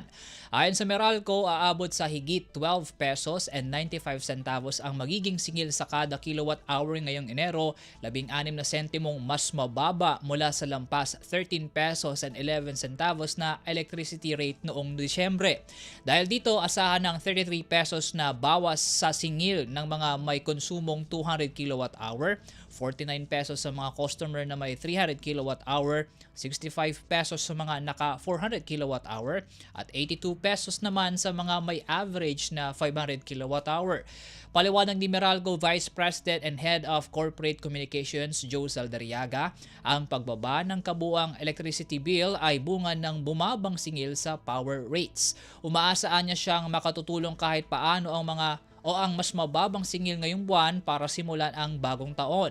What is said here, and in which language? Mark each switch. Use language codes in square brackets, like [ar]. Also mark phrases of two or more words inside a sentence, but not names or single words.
[tl] Ayon sa Meralco, aabot sa higit 12 [en] pesos and 95 centavos [tl] ang magiging singil sa kada [en] kilowatt hour [tl] ngayong Enero, 16 na sentimong mas mababa mula sa lampas 13 [en] pesos and 11 centavos [tl] na [en] electricity rate [tl] noong Disyembre. Dahil dito, asahan ng 33 pesos na bawas sa singil ng mga may konsumong 200 [en] kilowatt hour, [tl] 49 pesos sa mga customer na may 300 [en] kilowatt hour, [tl] 65 pesos sa mga naka 400 [en] kilowatt hour, [tl] at 82 pesos naman sa mga may average na 500 [en] kilowatt hour. [tl] Paliwanag ni Meralco Vice President and Head of Corporate Communications Joe Saldariaga, ang pagbaba ng kabuang [en] electricity bill [tl] ay bunga ng bumabang singil sa [en] power rates. [tl] Umaasaan niya siyang makatutulong kahit paano ang mas mababang singil ngayong buwan para simulan ang bagong taon.